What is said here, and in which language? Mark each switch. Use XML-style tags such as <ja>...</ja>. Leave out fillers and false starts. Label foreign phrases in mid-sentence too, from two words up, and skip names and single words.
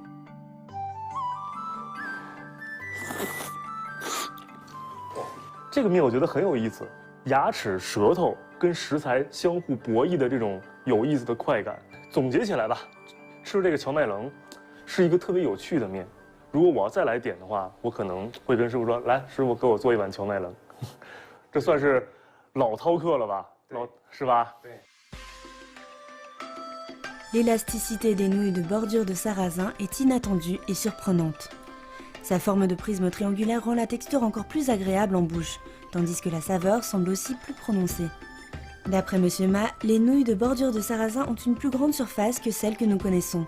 <zh>这个面我觉得很有意思，牙齿、舌头跟食材相互博弈的这种有意思的快感。总结起来吧，吃这个荞麦棱是一个特别有趣的面。如果我要再来点的话，我可能会跟师傅说：“来，师傅给我做一碗荞麦棱。” 这算是老饕客了吧？是吧？对。</zh> <fr>L'élasticité des nouilles de bordure de sarrasin est inattendue et surprenante. Sa forme de prisme triangulaire rend la texture encore plus agréable en bouche, tandis que la saveur semble aussi plus prononcée. D'après Monsieur Ma, les nouilles de bordure de sarrasin ont une plus grande surface que celles que nous connaissons.</fr>